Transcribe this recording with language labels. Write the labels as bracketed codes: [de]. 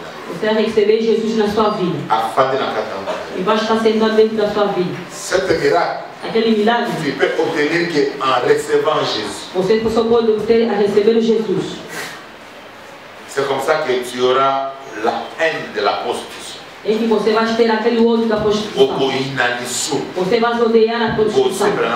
[pt] você vai receber Jesus na sua vida. E vai estar sentado dentro da sua vida. Aquele milagre, [fr] tu peux obtenir qu'en recevant Jésus. [pt] Você só pode obter a receber Jesus. [fr] C'est comme ça que tu auras la haine de la prostitution. [pt] É que você vai ter aquele ódio da prostituição. Você vai odiar a prostituição.